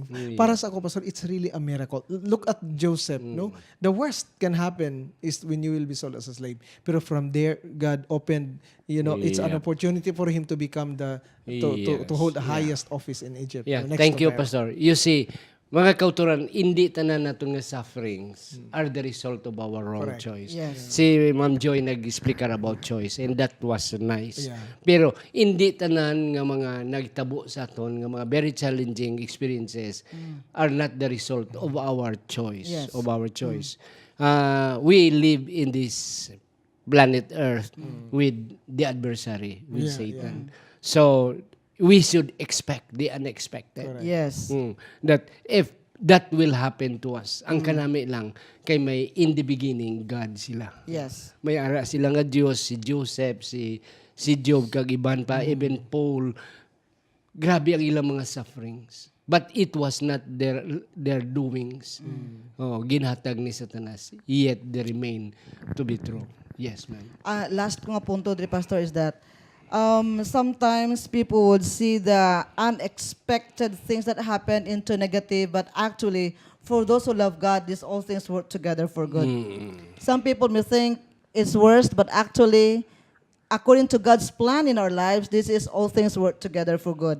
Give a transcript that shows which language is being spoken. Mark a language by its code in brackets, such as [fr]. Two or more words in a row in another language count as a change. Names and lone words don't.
[hil] Para sa ako, Pastor, [en] it's really a miracle. Look at Joseph, no? The worst can happen is when you will be sold as a slave. Pero from there, God opened, it's an opportunity for him to become to hold the highest office in Egypt. Yeah, Next thank to you, Pharaoh. Pastor. You see, [hil] mga kauturan, hindi tanan nato nga [en] sufferings are the result of our wrong Correct. choice. Yes. [hil] Si Ma'am Joy nag-explica [en] about choice, and that was nice. Yeah. [hil] Pero hindi tanan nga mga nagtabo sa aton nga mga [en] very challenging experiences are not the result of our choice. Yes. Of our choice. We live in this planet Earth with the adversary, with Satan. So we should expect the unexpected. Correct. Yes. That if that will happen to us, [hil] ang kanami lang kay may [en] in the beginning God [hil] sila. [en] Yes. [hil] May ara sila nga Dios, si Joseph, si Job kag iban pa, even Paul. Grabe ang ilang mga sufferings. [en] But it was not their doings. [hil] Ginhatag ni Satanas. [en] Yet they remain to be true. Yes, ma'am. [hil] Last ko nga punto, Dre Pastor, [en] is that sometimes people would see the unexpected things that happen into negative, but actually, for those who love God, these all things work together for good. Some people may think it's worst, but actually, according to God's plan in our lives, this is all things work together for good.